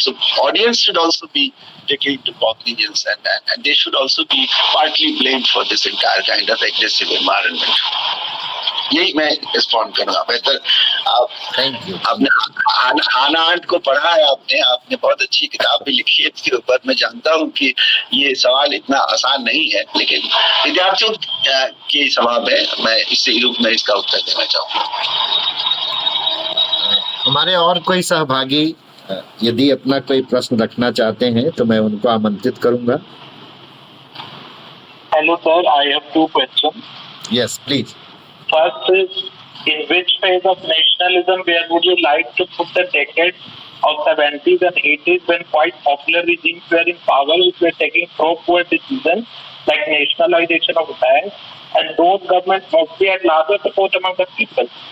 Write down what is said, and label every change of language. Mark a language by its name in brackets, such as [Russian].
[English] So audience should also be taken into cognizance and they should also be partly blamed for this entire kind of aggressive environment. [Hindi] यही मैं respond करूंगा। बेहतर आप [English] Thank you. [Hindi] आपने हाना art को पढ़ा है, आपने बहुत अच्छी किताब भी लिखी है इसके ऊपर। मैं जानता हूँ कि ये सवाल इतना आसान नहीं है, लेकिन विद्यार्थियों की सवाल है, मैं इसी रूप में इसका उत्तर देना चाहूँगा। हमारे और कोई सहभागी यदि अपना कोई प्रश्न रखना चाहते हैं तो मैं उनको आमंत्रित करूंगा। [English] Hello sir, I have two questions. Yes please. First is, in which phase of nationalism where would you like to put the decade of 70s and 80s when quite popular regimes were in power which were taking pro-poor decisions like nationalization of banks, and those governments must be at larger support among the people.